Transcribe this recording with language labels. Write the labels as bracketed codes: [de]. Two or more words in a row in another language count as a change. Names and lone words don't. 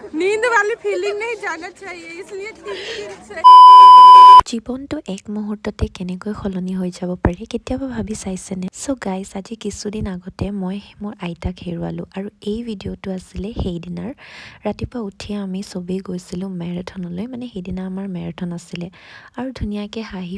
[hi] नींद वाली फीलिंग नहीं जाना चाहिए इसलिए ठीक से [as] জীৱনটো এক মুহূৰ্ততে কেনেকৈ সলনি হৈ যাব পাৰে কেতিয়াবা ভাবি চাইছেনে [en] so guys [as] আজি কিছুদিন আগতে মই মোৰ আইতাক হেৰুৱালোঁ আৰু এই ভিডিঅ'টো আছিলে সেইদিনাৰ ৰাতিপুৱা উঠি আমি সবেই গৈছিলোঁ মেৰাথনলৈ মানে সেইদিনা আমাৰ মেৰাথন আছিলে আৰু ধুনীয়াকৈ হাঁহি